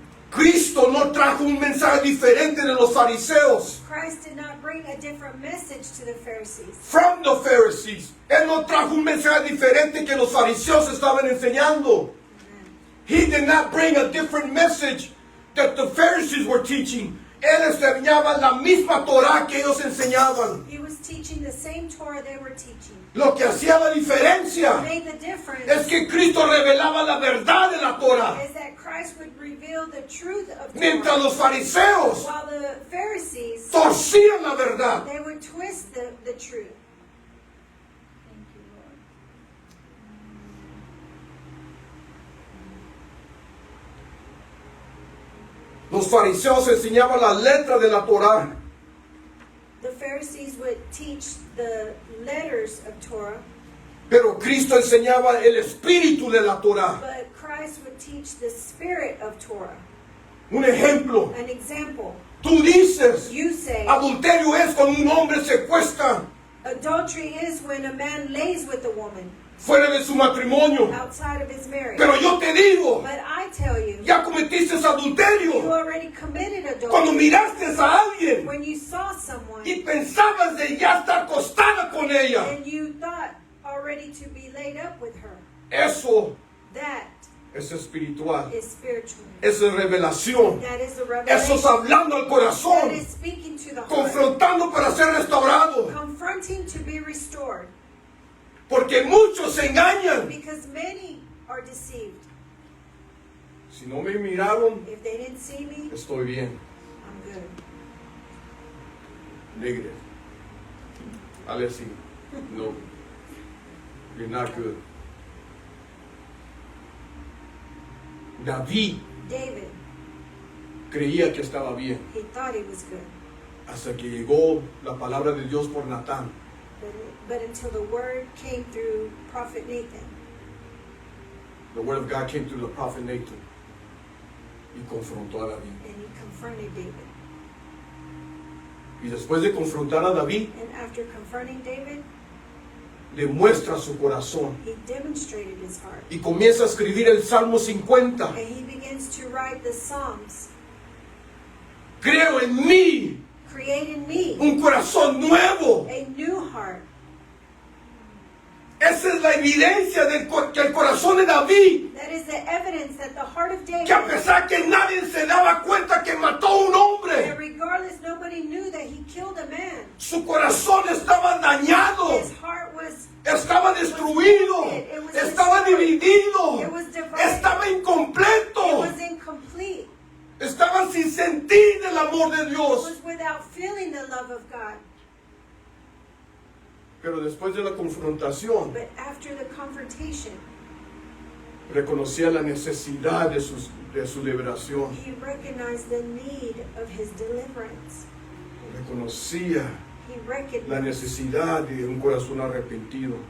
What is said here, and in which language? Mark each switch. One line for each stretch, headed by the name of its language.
Spanish: Cristo no trajo un mensaje diferente de los fariseos.
English: Christ did not bring a different message to the Pharisees. From the Pharisees.
Spanish: Él no trajo un mensaje diferente que los fariseos estaban enseñando.
English: He did not bring a different message that the Pharisees were teaching.
Spanish: Él enseñaba la misma Torah que ellos enseñaban.
English: He was teaching the same Torah they were teaching.
Spanish: Lo que hacía la diferencia
English: Made the difference
Spanish: es que Cristo revelaba la verdad de la Torah.
English: is that Christ would reveal the truth of
Spanish: Mientras
English: Torah,
Spanish: los fariseos
English: while the Pharisees,
Spanish: torcían la verdad.
English: they would twist the truth. Thank you, Lord.
Spanish: Los fariseos enseñaban la letra de la Torah.
English: The Pharisees would teach the letters of Torah,
Spanish: Pero Cristo enseñaba el espíritu de la Torah.
English: but Christ would teach the spirit of Torah.
Spanish: Un ejemplo.
English: An example,
Spanish: Tú dices,
English: you say
Spanish: adulterio es cuando un hombre secuestra
English: Adultery is when a man lays with a woman
Spanish: fuera de su matrimonio.
English: outside of his marriage.
Spanish: Pero yo te digo,
English: But I tell you,
Spanish: ya cometiste
English: you
Spanish: adulterio
English: already committed
Spanish: cuando
English: adultery
Spanish: miraste a alguien
English: when you saw someone
Spanish: y pensabas de ya estar acostada con ella.
English: and you thought already to be laid up with her.
Spanish: Eso
English: That
Spanish: es espiritual.
English: is spiritual.
Spanish: Eso es revelación.
English: That is the
Spanish: Eso es
English: revelation.
Spanish: hablando al
English: That
Spanish: corazón,
English: is speaking to the heart.
Spanish: confrontando para ser restaurado.
English: Confronting to be restored.
Spanish: Porque muchos se engañan.
English: Because many are deceived.
Spanish: Si no me miraron,
English: If they didn't see me,
Spanish: estoy bien.
English: I'm good. Negative.
Spanish: Ale así.
English: No. You're not good.
Spanish: David
English: David,
Spanish: creía que estaba bien
English: he thought he was good.
Spanish: hasta que llegó la palabra de Dios por Natán.
English: But until the word came through Prophet Nathan, The word of God came through the prophet Nathan
Spanish: y confrontó a David.
English: and he confronted David.
Spanish: Y después de confrontar a David,
English: And after confronting David,
Spanish: le muestra su corazón
English: he demonstrated his heart.
Spanish: y comienza a escribir el Salmo 50.
English: And he begins to write the Psalms.
Spanish: Creo en mí
English: Create in me
Spanish: un corazón nuevo.
English: a new heart.
Spanish: Esa es la evidencia de que el corazón de David,
English: That is the evidence that the heart of David,
Spanish: que a pesar que nadie se daba cuenta que mató a un
English: that
Spanish: hombre,
English: regardless nobody knew that he killed a man,
Spanish: su corazón estaba dañado,
English: his heart was
Spanish: estaba destruido, estaba dividido, estaba
English: it
Spanish: incompleto,
English: was incomplete.
Spanish: estaba sin sentir el amor de
English: It
Spanish: Dios.
English: was without feeling the love of God.
Spanish: Pero después de la confrontación,
English: But after the confrontation,
Spanish: reconocía la necesidad de su liberación,
English: he recognized the need of his deliverance.
Spanish: reconocía
English: He
Spanish: la
English: recognized
Spanish: necesidad de un corazón arrepentido.